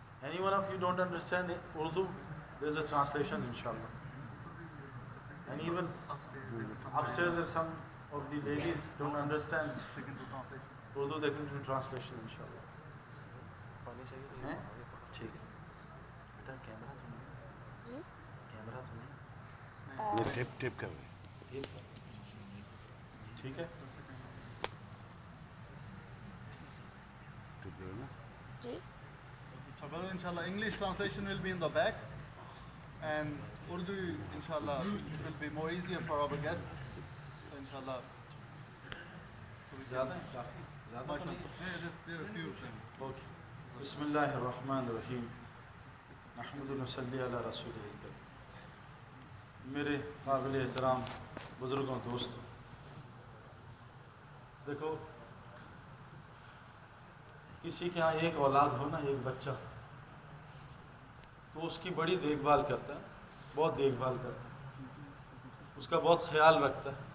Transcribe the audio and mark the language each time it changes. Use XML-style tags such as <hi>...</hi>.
<en>Any one of you don't understand Urdu? There is a translation inshallah. And even upstairs are some of the ladies don't understand Urdu, they can do translation inshallah.</en> <ur>ہیں؟ ٹھیک ہے. بیٹا camera تو نہیں؟ Camera تو نہیں؟ یہ tape کر رہے ہیں. ٹھیک ہے. ٹیپ نا. جی.</ur> <en>So brother, inshallah English translation will be in the back, and Urdu inshallah it will be more easier for our guests. So inshallah.</en> <ur>زیادہ ہے کافی زیادہ تو نہیں.</ur> <en>There are a few things.</en> <ar>اوکے. بسم اللہ الرحمن الرحیم. نحمد و نصلی علی رسول اللہ.</ar> <ur>میرے قابل احترام بزرگوں دوستوں، دیکھو کسی کے ہاں ایک اولاد ہو نا، ایک بچہ، تو اس کی بڑی دیکھ بھال کرتا ہے، بہت دیکھ بھال کرتا ہے، اس کا بہت خیال رکھتا ہے.</ur>